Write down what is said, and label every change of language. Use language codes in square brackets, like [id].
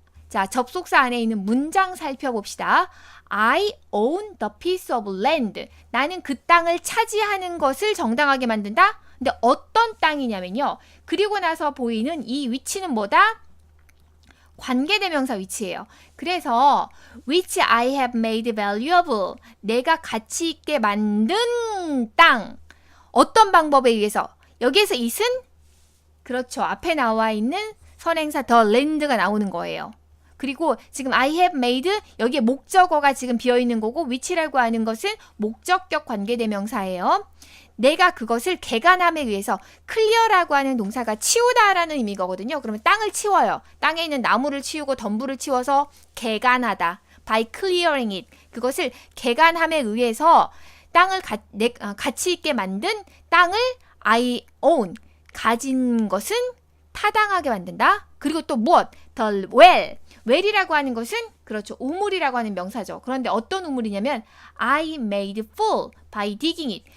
[ko] 자, 접속사 안에 있는 문장 살펴봅시다. [en] I own the piece of land. [ko] 나는 그 땅을 차지하는 것을 정당하게 만든다. 근데 어떤 땅이냐면요. 그리고 나서 보이는 이 위치는 뭐다? 관계대명사 위치예요. [en] 그래서 which I have made valuable. [ko] 내가 가치 있게 만든 땅. 어떤 방법에 의해서? 여기에서 it은 그렇죠. 앞에 나와 있는 선행사 the land가 나오는 거예요. 그리고 지금 I have made 여기에 목적어가 지금 비어있는 거고 which라고 하는 것은 목적격 관계대명사예요. 내가 그것을 개간함에 의해서 clear라고 하는 동사가 치우다라는 의미거든요. 그러면 땅을 치워요. 땅에 있는 나무를 치우고 덤불을 치워서 개간하다. [en] by clearing it. [ko] 그것을 개간함에 의해서 땅을 가치 있게 만든 땅을 I own. 가진 것은 타당하게 만든다. 그리고 또 무엇? The well. well이라고 하는 것은 그렇죠. 우물이라고 하는 명사죠. [en] 그런데 어떤 우물이냐면 I made full by digging it.